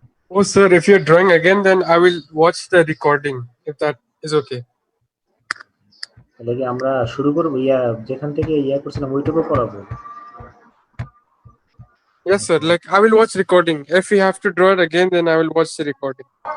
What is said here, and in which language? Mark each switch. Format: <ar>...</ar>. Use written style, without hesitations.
<en>Oh, sir, if you're drawing again, then I will watch the recording, if that is okay.</en> <bn>তাহলে কি আমরা শুরু করব যেখান থেকে করছিলাম ওইটুকু পড়াবো?</bn> <en>Yes, sir. Like, I will watch recording. If we have to draw it again, then I will watch the recording.</en>